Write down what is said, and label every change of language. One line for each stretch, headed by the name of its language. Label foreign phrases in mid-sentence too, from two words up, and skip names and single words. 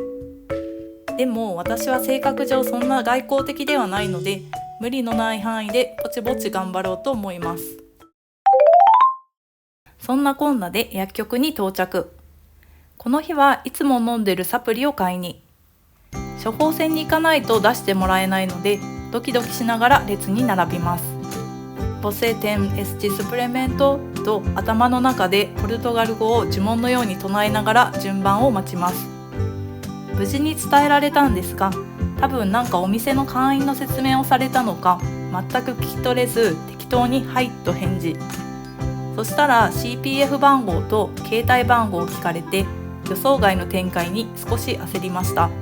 Japanese: でも私は性格上そんな外交的ではないので、無理のない範囲でぼちぼち頑張ろうと思います。そんなこんなで薬局に到着。この日はいつも飲んでるサプリを買いに。処方箋に行かないと出してもらえないので、ドキドキしながら列に並びます。
Portuguese: Você tem este suplemento
Japanese: と頭の中でポルトガル語を呪文のように唱えながら順番を待ちます。無事に伝えられたんですが、多分なんかお店の会員の説明をされたのか、全く聞き取れず適当にはいと返事。そしたら CPF 番号と携帯番号を聞かれて、予想外の展開に少し焦りました。